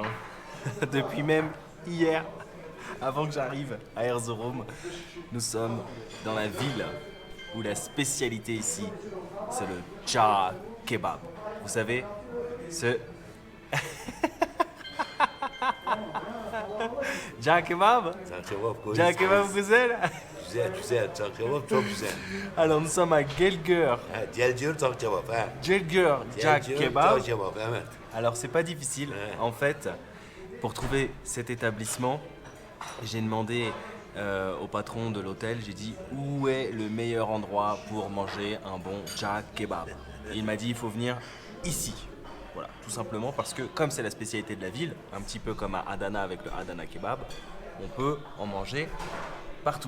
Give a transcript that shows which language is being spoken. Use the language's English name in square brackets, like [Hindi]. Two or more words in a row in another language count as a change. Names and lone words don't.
[French] Depuis même hier, avant que j'arrive à Erzurum. Nous sommes dans la ville où la spécialité ici, c'est le Cağ Kebab. Vous savez, ce... Cağ Kebab? [Turkish] Cağ Kebab güzel. Güzel güzel. Çak kebap çok güzel. [French] Alors nous sommes à Gelgör. [Turkish] Gelgör çak kebap. Gelgör Cağ Kebab. Çak kebap evet. [French] Alors c'est pas difficile. En fait, pour trouver cet établissement, j'ai demandé au patron de l'hôtel, j'ai dit où est le meilleur endroit pour manger un bon Cağ Kebab. Et il m'a dit il faut venir ici. Voilà, tout simplement parce que comme c'est la spécialité de la ville, un petit peu comme à Adana avec le Adana Kebab, on peut en manger partout.